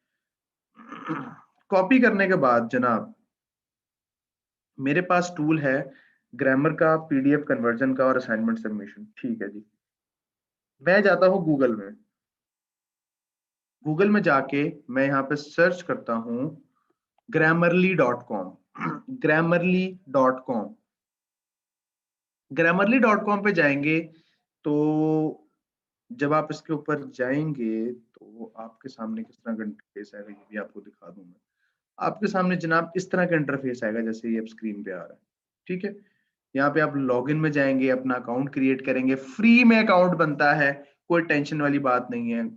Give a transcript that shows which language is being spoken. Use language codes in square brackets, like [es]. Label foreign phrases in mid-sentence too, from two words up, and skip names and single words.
[hi] कॉपी करने के बाद जनाब, मेरे पास टूल है ग्रामर का, [en] PDF conversion [hi] का, और [en] assignment submission. [hi] ठीक है जी, मैं जाता हूँ गूगल में। गूगल में जाके मैं यहाँ पे सर्च करता हूँ grammarly.com। grammarly.com, grammarly.com पे जाएंगे तो जब आप इसके ऊपर जाएंगे तो आपके सामने किस तरह का इंटरफेस आएगा, ये भी आपको दिखा दूं मैं। आपके सामने जनाब इस तरह का इंटरफेस आएगा जैसे ये अब स्क्रीन पे आ रहा है। ठीक है, यहाँ पे आप लॉगिन में जाएंगे, अपना [en] account create [hi] करेंगे, फ्री में अकाउंट बनता है, कोई टेंशन वाली बात नहीं है।